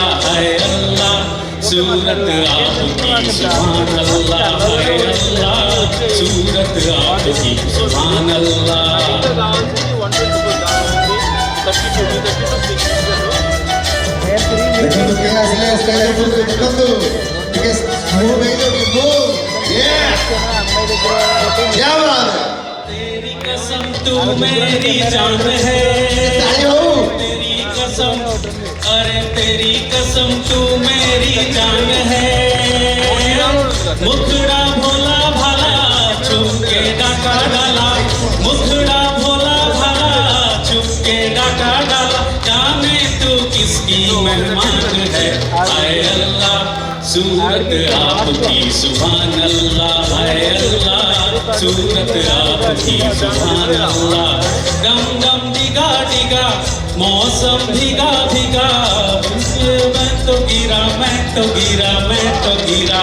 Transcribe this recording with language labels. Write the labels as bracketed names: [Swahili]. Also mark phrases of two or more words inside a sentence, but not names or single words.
[Hindi] है अल्लाह सूरत आपकी [Arabic] سبحان الله, [Hindi] है अल्लाह सूरत आपकी [Arabic] سبحان الله. [Hindi] देखो क्या असली स्टाइल है, देखो [Odia] ଟିକେ ସ୍ମୁଥ୍ ହେଇଯାଉଛି ସ୍ମୁଥ୍। [Hindi] क्या बात है। तेरी कसम तू मेरी जान है, तेरी कसम, अरे तेरी कसम तू मेरी जान है। मुखड़ा भोला भाला छुप के डाका डाला, मुखड़ा भोला भाला छुप के डाका डाला, जाने तू किसकी मेहमान है। हाय अल्लाह सूरत आपकी [Arabic] سبحان الله, [Hindi] है अल्लाह सूरत आपकी [Arabic] سبحان الله. [Hindi] डम डम डिगा डिगा मौसम भीगा भीगा, मैं तो गिरा मैं तो गिरा मैं तो गिरा।